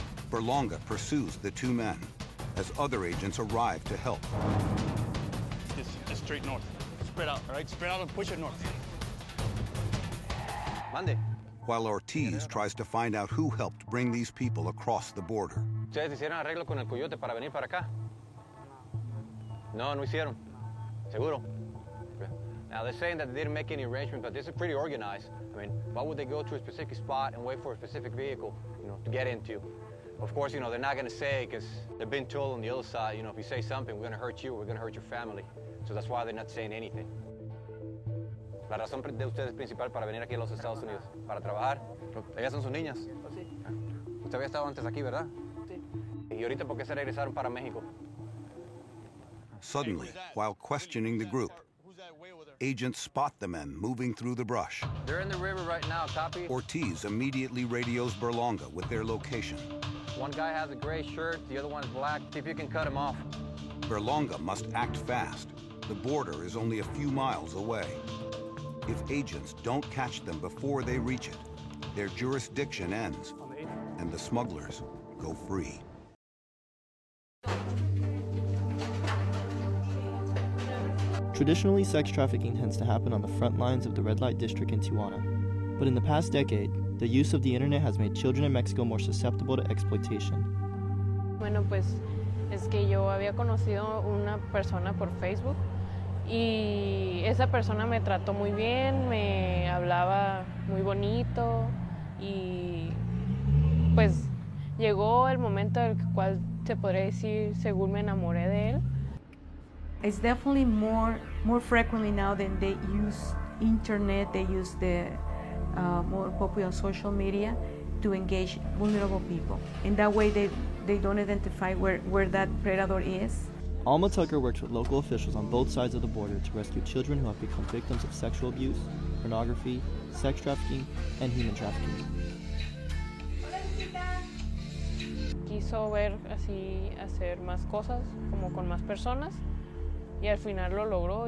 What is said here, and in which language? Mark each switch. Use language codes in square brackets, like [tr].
[en] Berlanga pursues the 2 men as other agents arrive to help. Just straight north. Spread out, all right? Spread out and push it north. [es] Mande. [en] While Ortiz tries to find out who helped bring these people across the border. [es] ¿Ustedes hicieron arreglo con el coyote para venir para acá? No, no hicieron. ¿Seguro? [en] Now, they're saying that they didn't make any arrangements, but this is pretty organized. I mean, why would they go to a specific spot and wait for a specific vehicle, to get into? Of course, they're not going to say, because they've been told on the other side, if you say something, we're going to hurt you, we're going to hurt your family. So that's why they're not saying anything. [es] La razón de ustedes principal para venir aquí a los Estados Unidos, para trabajar. Ellas son sus niñas. Sí. Usted había estado antes aquí, ¿verdad? Sí. ¿Y ahorita por qué se regresaron para México? [en] Suddenly, while questioning the group, agents spot the men moving through the brush. They're in the river right now, copy. Ortiz immediately radios Berlanga with their location. One guy has a gray shirt, the other one is black. See if you can cut him off. Berlanga must act fast. The border is only a few miles away. If agents don't catch them before they reach it, their jurisdiction ends, and the smugglers go free. Traditionally, sex trafficking tends to happen on the front lines of the red light district in Tijuana. But in the past decade, the use of the internet has made children in Mexico more susceptible to exploitation. [es] Bueno, pues es que yo había conocido una persona por Facebook y esa persona me trató muy bien, me hablaba muy bonito y pues llegó el momento en el cual se podría decir, según me enamoré de él. [en] It's definitely more frequently now than they use internet, they use the more popular social media to engage vulnerable people. In that way, they don't identify where that predator is. Alma Tucker works with local officials on both sides of the border to rescue children who have become victims of sexual abuse, pornography, sex trafficking, and human trafficking. [es] Quiso ver así hacer más cosas, como con más personas, y al final lo logró.